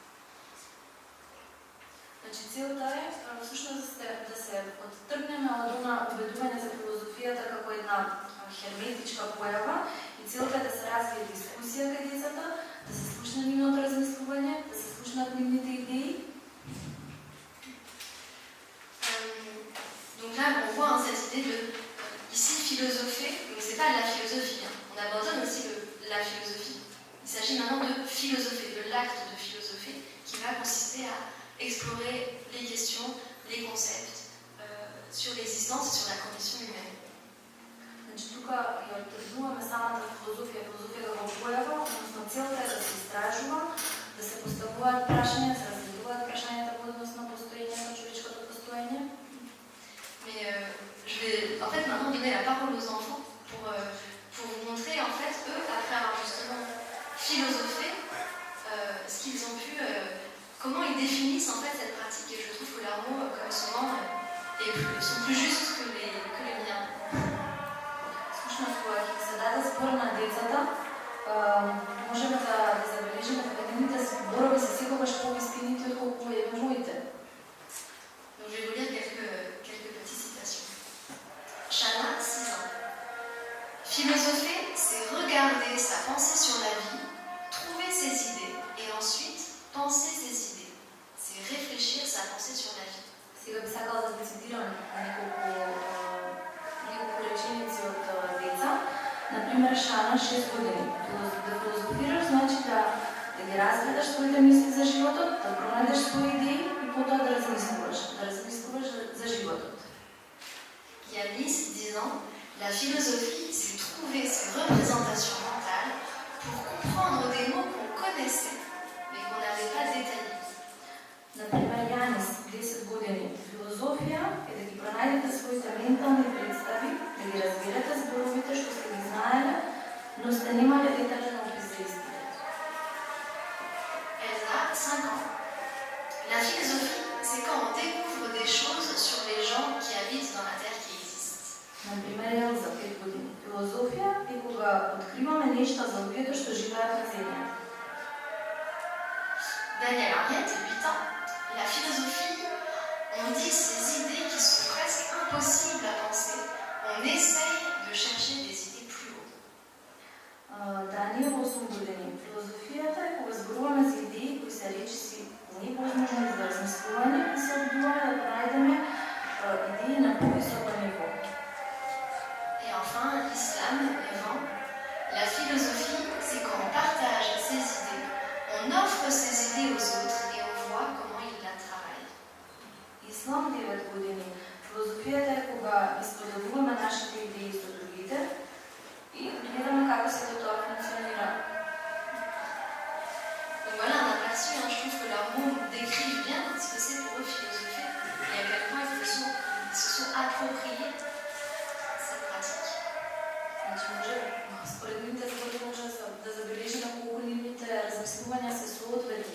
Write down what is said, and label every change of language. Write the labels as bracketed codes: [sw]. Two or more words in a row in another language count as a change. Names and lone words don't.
[mk] Значи целта е всушност да се оттргнеме од она убедување за филозофијата како една херметичка појава и целта е да се развие дискусија кај децата, да се слушне нивното размислување, да се слушнат нивните идеи. [fr] Donc là, on voit cette idée de ici philosopher, mais c'est pas de la philosophie. On abandonne aussi la philosophie. Il s'agit maintenant de philosopher, de l'acte de philosopher qui va consister à explorer les questions, les concepts sur l'existence et sur la condition humaine. [mk] Значи тука ја оттргнуваме самата филозофија како појава, односно целта е да се истражува, да се поставуваат прашања, да се разгледуваат прашањата во однос на постоењето, човечкото постоење. [fr] Mais je vais en fait maintenant donner la parole aux enfants pour vous montrer en fait eux, après avoir justement philosophé, ce qu'ils ont pu, comment ils définissent en fait cette pratique. Et je trouve que leurs mots, comme souvent, sont plus justes que les miens. [mk] Всушност, кога ќе се даде збор на децата, можеме да забележиме дека нивните зборови се секогаш повистинити отколку моите. [fr] Donc je vais vous lire quelques petites citations. Chana, 6 ans. Philosopher, c'est regarder sa pensée sur la vie, trouver ses idées et ensuite penser ses idées. C'est réfléchir sa pensée sur la vie. [mk] Сега би сакала да ви цитирам неколку реченици од деца. Например, Шана, 6 години. Да филозофираш значи да ги разгледаш своите мисли за животот, да пронајдеш свои идеи и потоа да размислуваш за животот. [fr] Yanis, 10 ans, la philosophie, c'est trouver ses représentations mentales pour comprendre des mots qu'on connaissait mais qu'on n'avait pas détaillés. [mk] Например, Јанис, 10 години. Филозофија е да ги пронајдете своите ментални представи, да ги разберете зборовите што сте ги знаеле, но сте немале детален опис за истите. [fr] Elsa, 5 ans. La philosophie, c'est quand on découvre des choses sur les gens qui habitent dans la terre qui existe. [mk] Например, Елза, 5 години. Филозофија е кога откриваме нешта за луѓето што живеат на земјата. [fr] Daniel Henriette, 8 ans. La philosophie, on dit ces idées qui sont presque impossibles à penser. On essaye de chercher des idées plus haut. [mk] Даниел, 8 години. Филозофијата е кога зборуваме за идеи кои се речиси невозможни за размислување и се одбиваме да пронајдеме идеи на повисоко ниво. [fr] Et enfin, Islam, 9 ans. La philosophie, c'est quand on partage ses idées, on offre ses idées aux autres et on voit comment ils la travaillent. [mk] Ислам, 9 години. Филозофијата е кога исподелуваме нашите идеи со другите и гледаме како сето тоа функционира. [fr] Donc voilà un aperçu, je trouve que leurs mots décrivent bien ce que c'est pour eux philosopher et à quel point ils se sont appropriés cette pratique. [mk] Значи може, според нивните зборови може да забележиме колку нивните размислувања се соодветни.